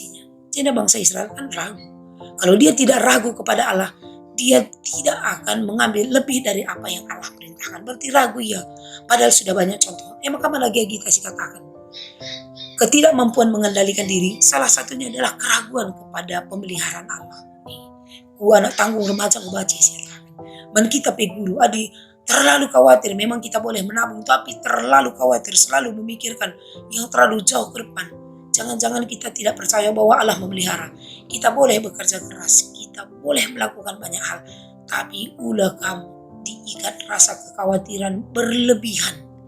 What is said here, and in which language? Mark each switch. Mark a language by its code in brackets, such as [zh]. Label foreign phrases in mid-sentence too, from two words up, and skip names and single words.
[id] Jadi bangsa Israel kan ragu. Kalau dia tidak ragu kepada Allah, dia tidak akan mengambil lebih dari apa yang Allah perintahkan. Berarti ragu ya, padahal sudah banyak contoh. Maka mana lagi kita sih katakan? Ketidakmampuan mengendalikan diri, salah satunya adalah keraguan kepada pemeliharaan Allah. Ku anak tanggung remaja membaca sih. [btx] Man kita pe guru, adi [id] terlalu khawatir. Memang kita boleh menabung, tapi terlalu khawatir, selalu memikirkan yang terlalu jauh ke depan. Jangan-jangan kita tidak percaya bahwa Allah memelihara. Kita boleh bekerja keras, kita boleh melakukan banyak hal, tapi ulah kamu diikat rasa kekhawatiran berlebihan.